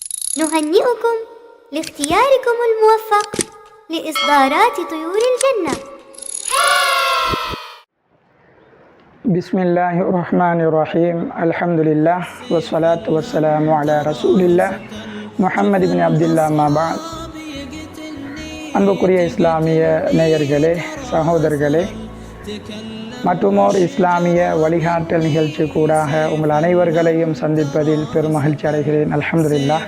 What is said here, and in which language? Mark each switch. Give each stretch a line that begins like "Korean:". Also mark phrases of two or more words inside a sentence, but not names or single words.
Arabic: نهنئكم لاختياركم الموفق لإصدارات طيور الجنة. بسم الله الرحمن الرحيم. الحمد لله والصلاة والسلام على رسول الله முஹம்மது பின் அப்துல்லா மாபாத்.
Tamil: அன்புக்குரிய இஸ்லாமிய நேயர்களே, சகோதரர்களே, மற்றுமோர் இஸ்லாமிய வழிகாட்டல் நிகழ்ச்சி கூடாக உங்கள் அனைவர்களையும் சந்திப்பதில் பெரும் மகிழ்ச்சி அடைகிறேன்.
Arabic: அல்ஹம்துலில்லாஹ்.